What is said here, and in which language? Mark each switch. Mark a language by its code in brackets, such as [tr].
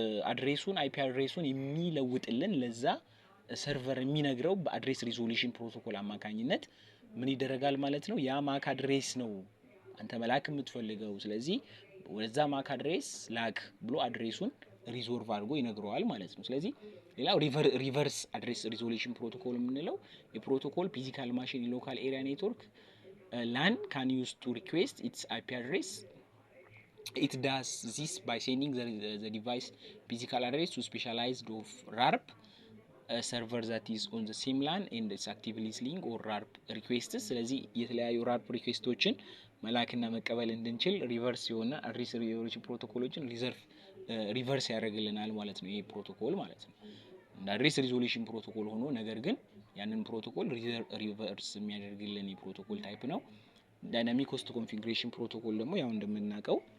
[am] አድሬሱን አይፒ አድሬሱን የሚለውጥልን ለዛ ሰርቨር የሚነግረው በአድሬስ ሪዞሉሽን ፕሮቶኮል አማካኝነት ምን ይደረጋል ማለት ነው። ያ ማክ አድሬስ ነው አንተ መላክ የምትፈልገው፣ ስለዚህ ወደዛ ማክ አድሬስ ላክ ብሎ አድሬሱን ሪዞልቭ አድርጎ ይነግረዋል ማለት ነው። ስለዚህ ሌላው ሪቨርስ አድሬስ ሪዞሉሽን ፕሮቶኮል የምንለው የፕሮቶኮል ፊዚካል ማሽን ሎካል ኤሪያ ኔትወርክ LAN [en] can use to request its IP address. It does this by sending the device physical address to specialized of RARP server that is on the same LAN and it's actively listening or RARP requests. [am] ስለዚህ የተለያዩ RARP ሪኩዌስቶችን መላክና መቀበል እንድንችል ሪቨርስ የሆነ አድሬስ ሪዞሉሽን ፕሮቶኮሎችን ሪቨርስ ያደርግልናል ማለት ነው። ይሄ ፕሮቶኮል ማለት ነው እንደ አድሬስ ሪዞሉሽን ፕሮቶኮል ሆኖ ነገር ግን ያንን ፕሮቶኮል ሪቨርስ የሚያደርግልን የፕሮቶኮል ታይፕ ነው። ዳይናሚክ ሆስት ኮንፊግሬሽን ፕሮቶኮል ደግሞ ያው እንደምናውቀው